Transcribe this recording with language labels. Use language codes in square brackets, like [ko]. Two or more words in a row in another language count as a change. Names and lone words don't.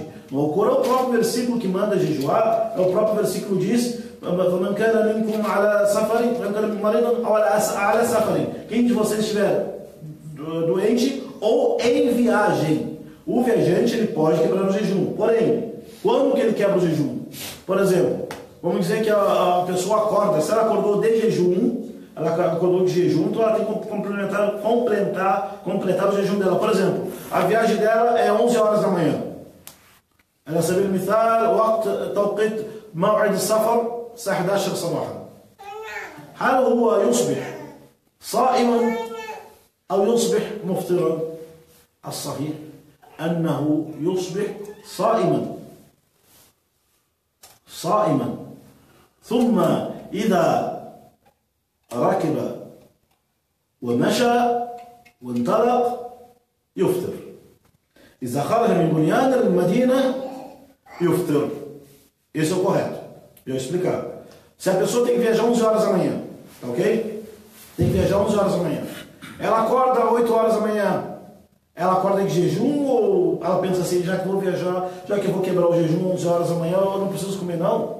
[pt] No Alcorão, o próprio versículo que manda jejuar, o próprio versículo diz, quem de vocês estiver doente ou em viagem, o viajante ele pode quebrar o jejum. Porém, quando que ele quebra o jejum? Por exemplo, vamos dizer que a pessoa acorda, se ela acordou de jejum, então ela tem que completar o jejum dela. Por exemplo, a viagem dela é 11 horas da manhã. [ar] على سبيل المثال وقت توقيت موعد السفر الساعة 11 صباحا. هل هو يصبح صائما أو يصبح مفطرا؟ الصحيح أنه يصبح صائما ثم إذا ركب ومشى وانطلق يفطر. إذا خرج من بنيان المدينة يفطر. [pt] Esse é o correto. Eu vou explicar. Se a pessoa tem que viajar 11 horas da manhã, tá ok? Tem que viajar 11 horas da manhã. Ela acorda às 8 horas da manhã. Ela acorda em jejum ou ela pensa assim, já que eu vou viajar, já que eu vou quebrar o jejum 11 horas da manhã, eu não preciso comer não.